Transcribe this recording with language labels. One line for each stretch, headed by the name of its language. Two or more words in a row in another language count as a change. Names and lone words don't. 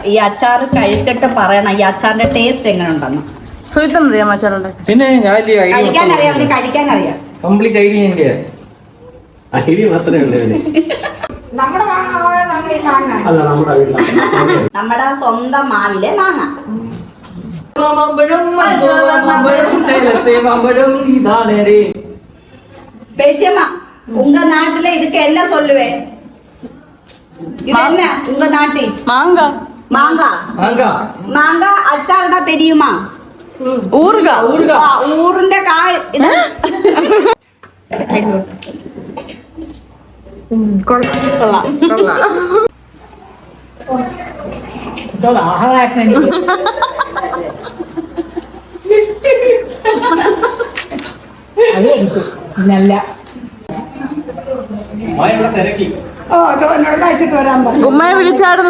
Malayalam: ഈ അച്ചാർ കഴിച്ചിട്ട് പറയണം ഈ അച്ചാറിന്റെ ടേസ്റ്റ് എങ്ങനെ ഉണ്ടെന്ന്. സുഹിത്തൻ അറിയാമോ അച്ചാറുണ്ടാക്കി? പിന്നെ കഴിക്കാൻ അറിയാം, അവന് കഴിക്കാൻ അറിയാം. കംപ്ലീറ്റ് ഐഡിയ ഉണ്ട്. ഐഡിയ മാത്രമേ ഉള്ളൂ. നമ്മുടെ സ്വന്തം മാവിലെ മാങ്ങ.
Tamil: பேச்சியம்மா, உங்க நாட்டுல இதுக்கு என்ன சொல்லுவேன்? இது என்ன உங்க நாட்டில்? மாங்காய். மாங்காய். மாங்காய். மாங்காய் அச்சார்டா தெரியுமா? ஊறுகாய். ஊறுகாய். ஊருண்ட காய் இது. கொள்ளலாம்.
Malayalam: നല്ല ഉമ്മയെ വിളിച്ചായിരുന്നു.